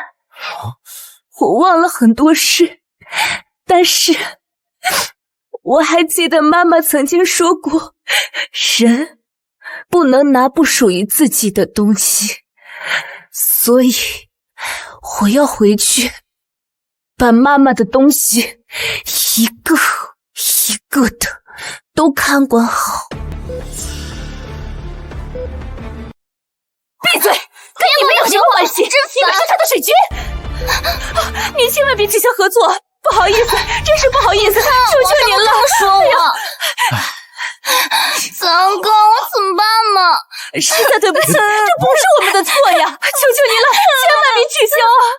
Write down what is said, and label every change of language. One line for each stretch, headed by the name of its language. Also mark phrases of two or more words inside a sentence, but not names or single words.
Chinese: 我忘了很多事，但是我還記得媽媽曾經說過，人不能拿不屬於自己的東西，所以我要回去把媽媽的東西一個一個的都看管好。閉嘴，跟你們有什麼關係？你們是他的水軍，你千萬別取消合作，不好意思，真是不好意思，求求您了。说我三哥，我怎麼辦嘛？實在對不起，這不是我們的錯呀！求求您了，千萬別取消